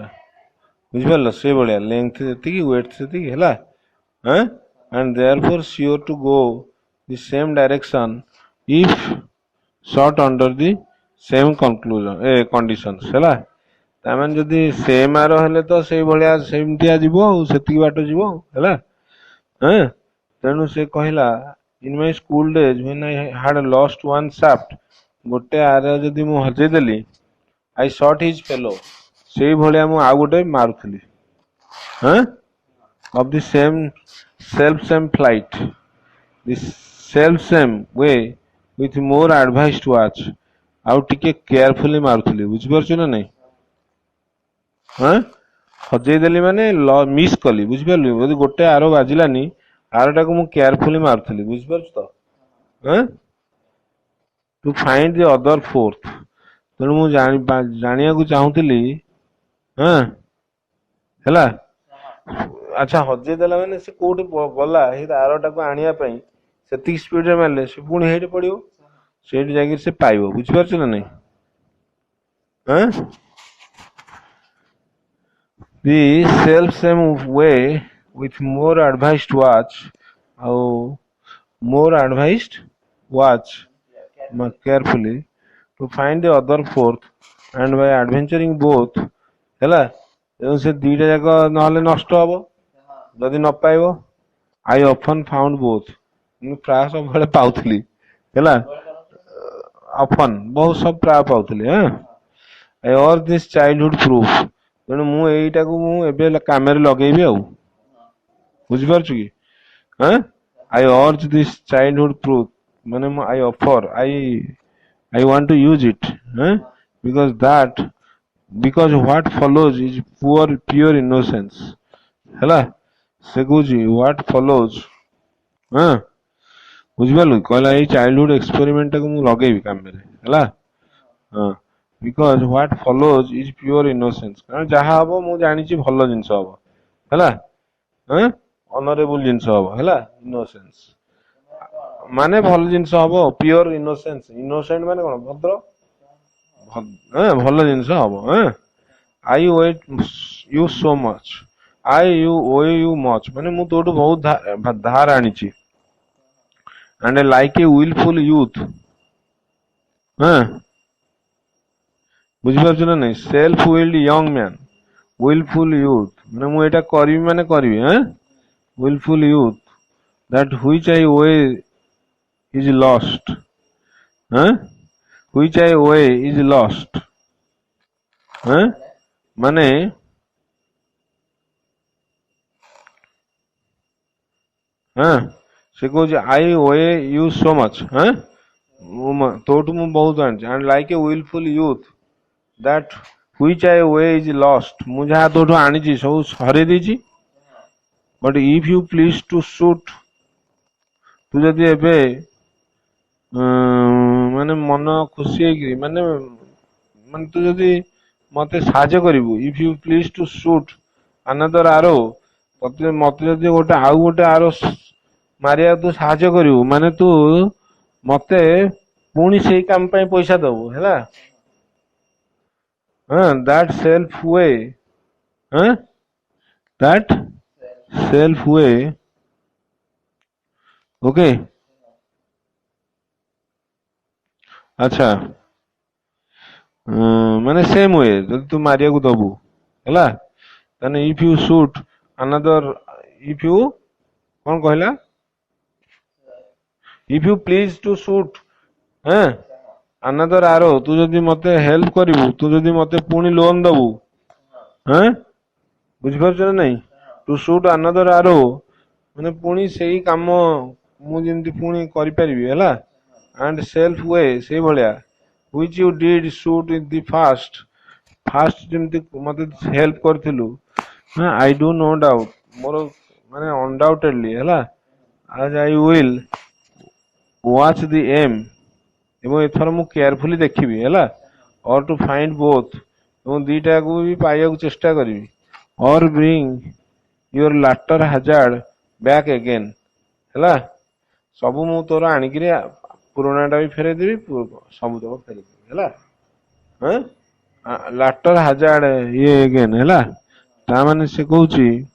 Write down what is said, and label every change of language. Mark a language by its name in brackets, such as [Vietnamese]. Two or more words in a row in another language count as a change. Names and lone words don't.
[Odia] ବୁଝିପାରିଲ? ସେଇଭଳିଆ ଲେନ୍ଥ ଯେତିକି ୱେଟ୍ ସେତିକି ହେଲା, [English] and therefore sure to go the same direction if shot under the same conditions ହେଲା। [Odia] ତାମାନେ ଯଦି [English] same arrow [Odia] ହେଲେ ତ ସେଇଭଳିଆ ସେମିତିଆ ଯିବ ଆଉ, ସେତିକି ବାଟ ଯିବ ଆଉ ହେଲା। ତେଣୁ ସେ କହିଲା [English] in my school days when I had lost one shaft, [Odia] ଗୋଟେ ଆର ଯଦି ମୁଁ ହଜେଇ ଦେଲି, [English] I shot his fellow, [Odia] ସେଇ ଭଳିଆ ମୁଁ ଆଉ ଗୋଟେ ମାରୁଥିଲି, [English] of the same flight, the self same way with more advanced watch, [Odia] ଆଉ ଟିକେ କେୟାରଫୁଲି ମାରୁଥିଲି। ବୁଝିପାରୁଛ ନା ନାଇଁ? ହଜେଇ ଦେଲି ମାନେ ମିସ୍ କଲି, ବୁଝିପାରିଲୁ? ଯଦି ଗୋଟେ ଆର ବାଜିଲାନି, ଆରଟାକୁ ମୁଁ କେୟାରଫୁଲି ମାରୁଥିଲି, ବୁଝିପାରୁଛୁ ତ? [English] to find the other fourth, [Odia] ତେଣୁ ମୁଁ ଜାଣିବାକୁ ଚାହୁଁଥିଲି, ହେଲା। ଆଚ୍ଛା, ହଜେଇ ଦେଲା ମାନେ ସେ କୋଉଠି ଗଲା ଏଇ ଆରଟାକୁ ଆଣିବା ପାଇଁ, ସେତିକି ସ୍ପିଡରେ ମାରିଲେ ସେ ପୁଣି ହେଇଠି ପଡିବ, ସେଇଠି ଯାଇକି ସେ ପାଇବ। ବୁଝିପାରୁଛ ନା ନାଇଁ? [English] The self same way with more advanced watch, ଆଉ more advanced watch carefully to find the other fourth, and by adventuring both, [Odia] ହେଲା, ଏବଂ ସେ ଦିଟା ଯାକ ନହେଲେ ନଷ୍ଟ ହବ ଯଦି ନ ପାଇବ। [English] I often found both, [Odia] ମୁଁ ପ୍ରାୟ ସବୁବେଳେ ପାଉଥିଲି ହେଲା, often ବହୁତ ସବୁ ପ୍ରାୟ ପାଉଥିଲି। [English] I urge this childhood proof, [Odia] ତେଣୁ ମୁଁ ଏଇଟାକୁ ମୁଁ ଏବେ କାମରେ ଲଗେଇବି ଆଉ। ବୁଝିପାରୁଛୁ କି? [English] I urge this childhood proof, [Odia] ମାନେ ମୁଁ [English] I offer, I want to use it, because what follows is pure innocence, [Odia] ହେଲା। ସେ କହୁଛି [English] what follows, [Odia] ବୁଝିପାରିଲୁ? କହିଲା ଏଇ [English] childhood experiment [Odia] ଟାକୁ ମୁଁ ଲଗେଇବି କାମରେ ହେଲା। [English] because what follows is pure innocence, [Odia] କାରଣ ଯାହା ହବ ମୁଁ ଜାଣିଛି ଭଲ ଜିନିଷ ହବ ହେଲା, ଅନରେବୁଲ ଜିନିଷ ହବ ହେଲା। ଇନୋସେନ୍ସ ମାନେ ଭଲ ଜିନିଷ ହବ, [English] pure innocence, [Odia] ଇନୋସେଣ୍ଟ ମାନେ କଣ? ଭଦ୍ର, ଭଲ ଜିନିଷ ହବ। [English] I owe you so much, you owe you much, [Odia] ମାନେ ମୁଁ ତୋଠୁ ବହୁତ ଧାର ଆଣିଛି। [English] and like a willful youth, [Odia] ବୁଝିପାରୁଛୁ ନା ନାଇଁ? [English] self willed young man, willful youth [Odia] ମାନେ ମୁଁ ଏଇଟା କରିବି ମାନେ କରିବି, [English] willful youth, that which I owe is lost, which I owe is lost, [Odia] ମାନେ ସେ କହୁଛି [English] I owe you so much, [Odia] ତୋଠୁ ମୁଁ ବହୁତ ଆଣିଛି। [English] and like a willful youth, that which I owe is lost, [Odia] ମୁଁ ଯାହା ତୋଠୁ ଆଣିଛି ସବୁ ହରେଇ ଦେଇଛି। [English] but if you please to shoot, [Odia] ତୁ ଯଦି ଏବେ ମାନେ ମନ ଖୁସି ହେଇକିରି ମାନେ ତୁ ଯଦି ମତେ ସାହାଯ୍ୟ କରିବୁ, [English] if you please to shoot another arrow, [Odia] ମତେ ଯଦି ଆଉ ଗୋଟେ ଆର ମାରିବାକୁ ତୁ ସାହାଯ୍ୟ କରିବୁ, ମାନେ ତୁ ମତେ ପୁଣି ସେଇ କାମ ପାଇଁ ପଇସା ଦବୁ ହେଲା। [English] that self way huh? That self way. Okay. अच्छा ମାନେ same way [Odia] ଯଦି ତୁ ମାରିବାକୁ ଦବୁ ହେଲା ତାହେଲେ [English] if you shoot another if you [Odia] କଣ କହିଲା [English] if you please to shoot ହଁ another arrow [Odia] ତୁ ଯଦି ମତେ ହେଲ୍ପ କରିବୁ ତୁ ଯଦି ମତେ ପୁଣି ଲୋନ ଦବୁ ହଁ ବୁଝିପାରୁଛ ନା ନାଇଁ [English] to shoot another arrow [Odia] ମାନେ ପୁଣି ସେଇ କାମ ମୁଁ ଯେମିତି ପୁଣି କରିପାରିବି ହେଲା and [English] self way ସେଇଭଳିଆ which you did shoot in the first [Odia] ଯେମିତି ମତେ ହେଲ୍ପ କରିଥିଲୁ [English] I do no doubt [Odia] ମୋର ମାନେ undoubtedly ହେଲା [English] as I will watch the aim [Odia] ଏବଂ ଏଥର ମୁଁ କେୟାରଫୁଲି ଦେଖିବି ହେଲା [English] or to find both [Odia] ଏବଂ ଦିଟାକୁ ବି ପାଇବାକୁ ଚେଷ୍ଟା କରିବି [English] or bring your latter hazard back again [Odia] ହେଲା ସବୁ ମୁଁ ତୋର ଆଣିକିରି ପୁରୁଣାଟା ବି ଫେରେଇଦେବି ସବୁ ତକ ଫେରେଇଦେବି ହେଲା [English] latter hazard [Odia] ଇଏ ଏଗେନ୍ ହେଲା ତା ମାନେ ସେ କହୁଛି